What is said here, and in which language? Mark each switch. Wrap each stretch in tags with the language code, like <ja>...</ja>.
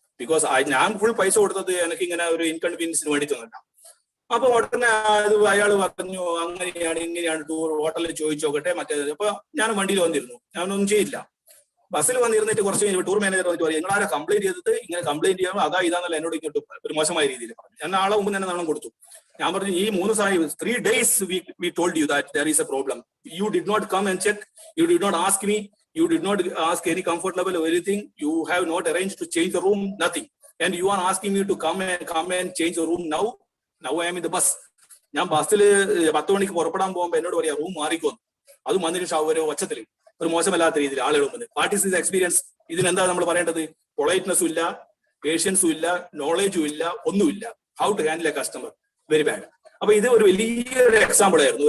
<ml>Because ഞാൻ full പൈസ കൊടുത്തത് എനിക്ക് ഇങ്ങനെ ഒരു ഇൻകൺവീനിയൻസിന് വേണ്ടി തന്നിട്ടാണ്. അപ്പൊ ഉടനെ അയാൾ പറഞ്ഞു, അങ്ങനെയാണ് ഇങ്ങനെയാണ് ടൂർ, ഹോട്ടലിൽ ചോദിച്ചു നോക്കട്ടെ മറ്റേത്. അപ്പൊ ഞാൻ വണ്ടിയിൽ വന്നിരുന്നു, ഞാനൊന്നും ചെയ്യില്ല. ബസ്സിൽ വന്നിരുന്നിട്ട് കുറച്ച് കഴിഞ്ഞ് ടൂർ മാനേജർ വന്നിട്ട് പറയും, നിങ്ങളാരെ കംപ്ലൈന്റ് ചെയ്തിട്ട് ഇങ്ങനെ കംപ്ലൈന്റ് ചെയ്യാമോ, ഇതാന്നല്ല എന്നോട് ഇങ്ങോട്ട് ഒരു മോശമായ രീതിയിൽ പറഞ്ഞു. ഞാൻ ആളെ മുമ്പ് തന്നെ നാണം കൊടുത്തു. ഞാൻ പറഞ്ഞു, ഈ</ml> <en>3 days we told you that there is a problem. You did not come and check. You did not ask me. You did not ask any comfort level or anything. You have not arranged to change the room, nothing. And you are asking me to come and change the room now. Now I am in the bus.</en> <ml>ഞാൻ ബസ്സിൽ 10 മണിക്ക് പുറപ്പെടാൻ പോകുമ്പോൾ എന്നോട് പറയാ, room മാറിക്കോന്നു. അത് വന്നിട്ട് shower ഒച്ചത്തില് ഒരു മോശമല്ലാത്ത രീതിയിൽ ആളുകൾ വന്നത്.</ml> <en>What is this experience?</en> <ml>ഇതിനെന്താ നമ്മൾ പറയേണ്ടത്? പൊളൈറ്റ്നെസ്സും ഇല്ല, പേഷ്യൻസും ഇല്ല, നോളേജും ഇല്ല, ഒന്നുമില്ല.</ml> <en>How to handle a customer, very bad.</en> <ml>അപ്പൊ ഇത് ഒരു വലിയൊരു എക്സാമ്പിൾ ആയിരുന്നു.</ml>